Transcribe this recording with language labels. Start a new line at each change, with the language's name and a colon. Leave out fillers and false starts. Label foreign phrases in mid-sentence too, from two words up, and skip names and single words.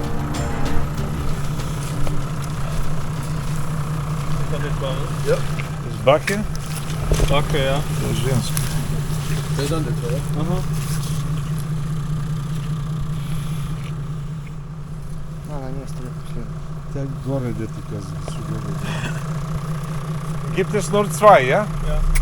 German: Ja, das
Bulgarian: Баке?
German: Backe, ja.
Bulgarian: Женски.
German: Aha.
Bulgarian: Тя горе, де ти каза.
German: Gibt es nur zwei, ja? Ja.